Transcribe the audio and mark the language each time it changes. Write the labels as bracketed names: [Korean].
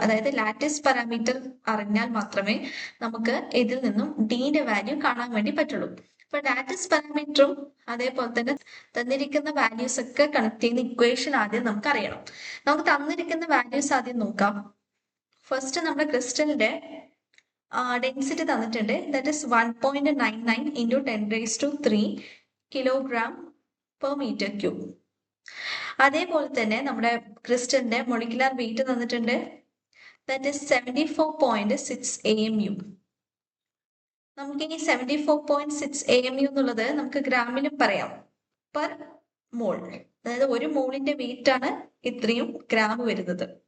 [Malayalam] അതായത് lattice parameter അറിഞ്ഞാൽ മാത്രമേ നമുക്ക് ഇതിൽ നിന്നും ഡിന്റെ വാല്യൂ കാണാൻ വേണ്ടി പറ്റുള്ളൂ. അപ്പൊ ലാറ്റിസ് പാരാമീറ്ററും അതേപോലെ തന്നെ തന്നിരിക്കുന്ന വാല്യൂസ് ഒക്കെ കണക്ട് ചെയ്യുന്ന ഇക്വേഷൻ ആദ്യം നമുക്ക് അറിയണം. നമുക്ക് തന്നിരിക്കുന്ന വാല്യൂസ് ആദ്യം നോക്കാം. ഫസ്റ്റ് നമ്മുടെ ക്രിസ്റ്റലിന്റെ ഡെൻസിറ്റി തന്നിട്ടുണ്ട്. [English] That is 1.99 into 10 raised to 3 kilogram per meter cube. [Malayalam] അതേപോലെ തന്നെ നമ്മുടെ ക്രിസ്റ്റലിന്റെ മൊളിക്കുലർ വെയിറ്റ് തന്നിട്ടുണ്ട്. [English] that is [Malayalam] 74.6 AMU. നമുക്ക് ഈ 74.6 AMU എന്നുള്ളത് നമുക്ക് ഗ്രാമിലും പറയാം, പെർ മോൾ. അതായത് ഒരു മോളിന്റെ വെയിറ്റ് ആണ് ഇത്രയും ഗ്രാം വരുന്നത്.